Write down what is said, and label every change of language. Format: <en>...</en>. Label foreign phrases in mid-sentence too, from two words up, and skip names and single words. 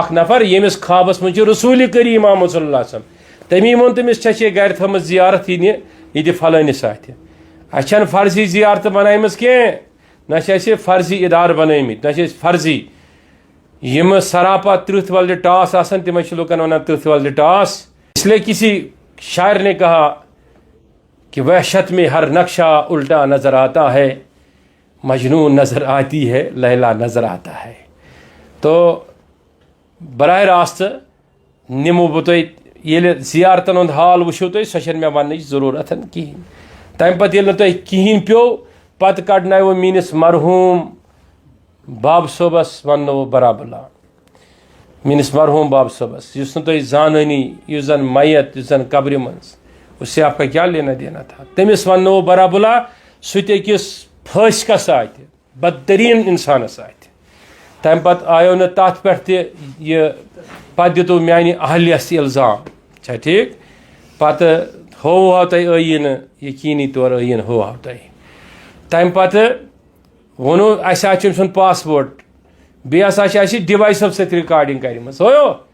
<ks>اکھ نفر ییٚمِس خوابس منٛز چھُ رسوٗلِ کریم آمُت</ks> <ar>صلی اللہ علیہ وسلم</ar> <ks>تٔمی ووٚن تٔمِس ژےٚ چھے گرِ تھٲومٕژ زیارت یہِ دِ فلٲنِس اتھِ اَسہِ چھنہٕ فرضی زیارتہٕ بنٲیمٕژ کینٛہہ نہ چھِ اَسہِ فرضی ادارٕ بنٲومٕتۍ نہ چھِ أسۍ فرضی یِمہٕ سراپا ترٕٛہ ولدِ ٹاس آسان تِمے چھِ لُکن ونان ترٕٛہ ولدِ ٹاس</ks> <ur>اس لیے کسی شاعر نے کہا کہ وحشت میں ہر نقشہ الٹا نظر آتا ہے مجنون نظر آتی ہے لیلا نظر آتا ہے تو</ur> <ks>براہ راست نِمو بہٕ تۄہہِ ییٚلہِ زیارتن ہُنٛد حال وٕچھِو تُہۍ سۄ چھنہٕ مےٚ وننٕچ ضروٗرت کِہیٖنۍ تمہِ پتہٕ ییٚلہِ نہٕ تۄہہِ کِہیٖنۍ پیوٚو پتہٕ کڑنایو میٲنِس مرحوٗم باب صٲبس وننو برابلا میٲنِس مرحوٗم باب صٲبس یُس نہٕ تۄہہِ زانٲنی یُس زن میت یُس زن قبرِ منٛز اس</ks> <ur>سے آپ کا کیا لینا دینا تھا</ur> <ks>تٔمِس وننو برابلا سُہ تہِ أکِس فٲسکس اتھِ بدتریٖن انسانس اتھِ تمہِ پتہٕ آیو نہٕ تتھ پٮ۪ٹھ تہِ یہِ پتہٕ دِتو میانہِ اہلیس الزام چھا ٹھیٖک پتہٕ ہووہو تۄہہِ ٲییٖنہٕ یقیٖنی طور ٲییٖنہٕ ہووہو تۄہہِ تمہِ پتہٕ ووٚنوٗ اَسہِ حظ چھُ أمۍ سُنٛد پاسپورٹ بیٚیہِ ہسا چھِ اَسہِ ڈِوایسو سۭتۍ رِکاڈِنٛگ کَرِمٕژ ہویو</ks>